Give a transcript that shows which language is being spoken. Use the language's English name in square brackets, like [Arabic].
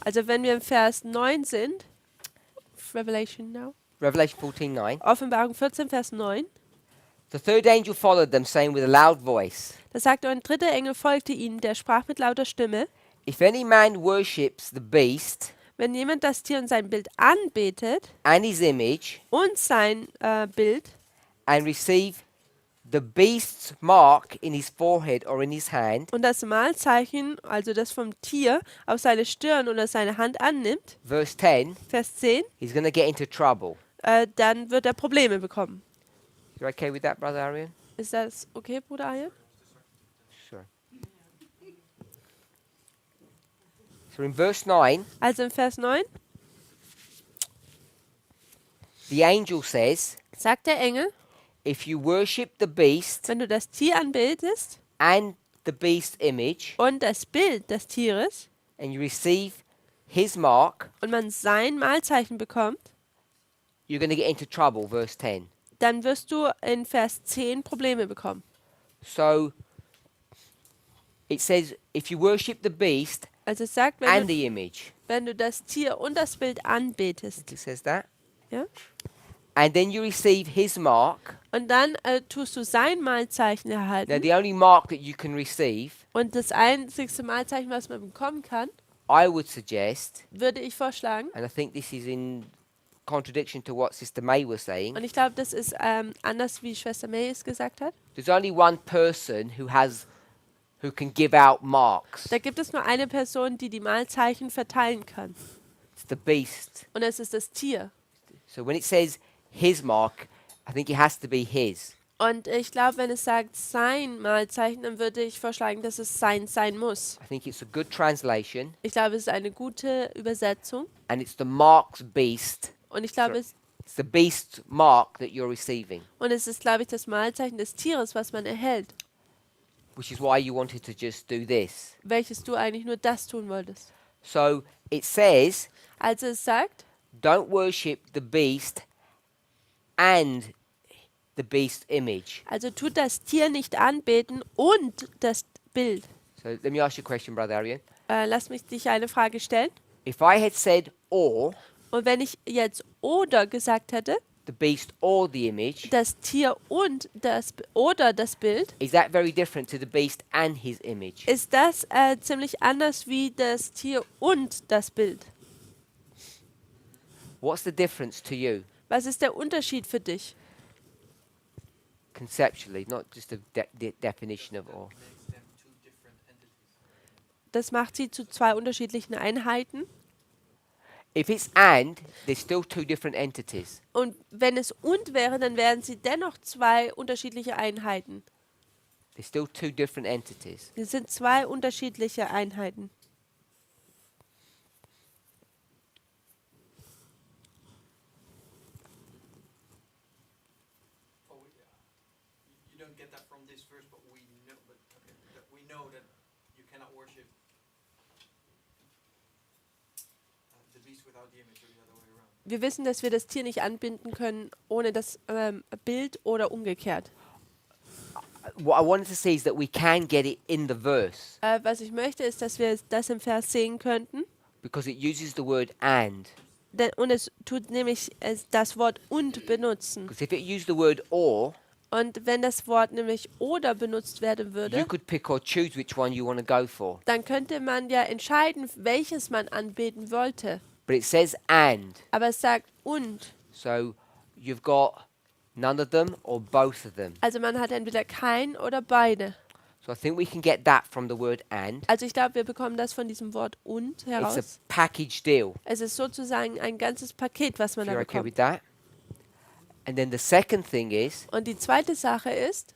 [German] Also wenn wir im Vers 9 sind, [English] Revelation now, Revelation 14:9, [German] Offenbarung 14, Vers 9, [English] the third angel followed them, saying with a loud voice, [German] da sagt ein dritter Engel folgte ihnen, der sprach mit lauter Stimme, [English] If any man worships the beast [German] wenn jemand das Tier und sein Bild anbetet [English] and his image, [German] und sein Bild [English] and receive the beast's mark in his forehead or in his hand, [German] und das Mahlzeichen, also das vom Tier, auf seine Stirn oder seine Hand annimmt, [English] verse 10, [German] Vers 10, [English] he's going to get into trouble. [German] dann wird er Probleme bekommen. [English] You okay with that, Brother Arian? [German] Ist das okay, Bruder Arjen? [English] Sure. So in verse 9, [German] Also im Vers 9 [English] the angel says, [German] sagt der Engel, [English] If you worship the beast [German] wenn du das Tier anbetest [English] and the beast's image, [German] und das Bild des Tieres [English] and you receive his mark, [German] und man sein Mahlzeichen bekommt, [English] you're going to get into trouble, verse 10. [German] dann wirst du in Vers 10 Probleme bekommen. [English] So it says, if you worship the beast [German] Also es sagt, [English] and the image, [German] wenn du das Tier und das Bild anbetest, [English] it says that, [German] ja? [English] and then you receive his mark. [German] Und dann tust du sein Mahlzeichen [English] Now, [German] erhalten. [English] the only mark that you can receive, [German] Und das einzigste Mahlzeichen, was man bekommen kann, [English] I would suggest, [German] würde ich vorschlagen, [English] and I think this is in contradiction to what Sister May was saying, [German] und ich glaube, das ist anders, wie Schwester May es gesagt hat, [English] there's only one person who can give out marks. [German] da gibt es nur eine Person, die die Mahlzeichen verteilen kann. [English] It's the beast. [German] Und es ist das Tier. [English] So when it says his mark, I think it has to be his. [German] Und ich glaube, wenn es sagt sein Mahlzeichen, dann würde ich vorschlagen, dass es sein muss. [English] I think it's a good translation, [German] Ich glaube, es ist eine gute Übersetzung. [English] and it's the mark's beast. [German] Und ich glaube, [English] It's the beast's mark that you're receiving, [German] es ist, glaube ich, das Mahlzeichen des Tieres, was man erhält. [English] which is why you wanted to just do this. [German] Welches du eigentlich nur das tun wolltest. [English] So it says, [German] Also es sagt, [English] don't worship the beast and the beast's image. [German] also tut das Tier nicht anbeten und das Bild. [English] So let me ask you a question, Brother Arian. [German] Lass mich dich eine Frage stellen. [English] If I had said or, [German] Und wenn ich jetzt oder gesagt hätte, [English] the beast or the image, [German] das Tier und oder das Bild, [English] is that very different to the beast and his image? [German] ist das ziemlich anders wie das Tier und das Bild. [English] What's the difference to you, [German] Was ist der Unterschied für dich? [English] conceptually, not just a definition of or? Makes them two different entities. [German] Das macht sie zu zwei unterschiedlichen Einheiten. [English] If it's and, there's still two different entities. [German] Und wenn es und wäre, dann wären sie dennoch zwei unterschiedliche Einheiten. [English] There's still two different entities. [German] Es sind zwei unterschiedliche Einheiten. [English] Oh, you don't get that from this verse, but we know, that we know that you cannot worship the beast without the image, or the other way around. [German] Wir wissen, dass wir das Tier nicht anbinden können ohne das Bild oder umgekehrt. [English] What I wanted to see is that we can get it in the verse [German] Was ich möchte, ist, dass wir das im Vers sehen könnten. [English] because it uses the word and. [German] Und es tut nämlich das Wort und benutzen. [English] Because if it used the word or, [German] Und wenn das Wort nämlich oder benutzt werden [English] you [German] würde, [English] could pick or choose which one you want to go for. [German] dann könnte man ja entscheiden, welches man anbeten wollte. [English] But it says and. [German] Aber es sagt und. [English] So you've got none of them or both of them. [German] Also man hat entweder kein oder beide. [English] So I think we can get that from the word and. [German] Also ich glaube, wir bekommen das von diesem Wort und [English] It's a [German] heraus. [English] package deal. [German] Es ist sozusagen ein ganzes Paket, was man [English] If [German] da [English] you're okay with [German] bekommt. [English] that. And then the second thing is, [German] Und die zweite Sache ist,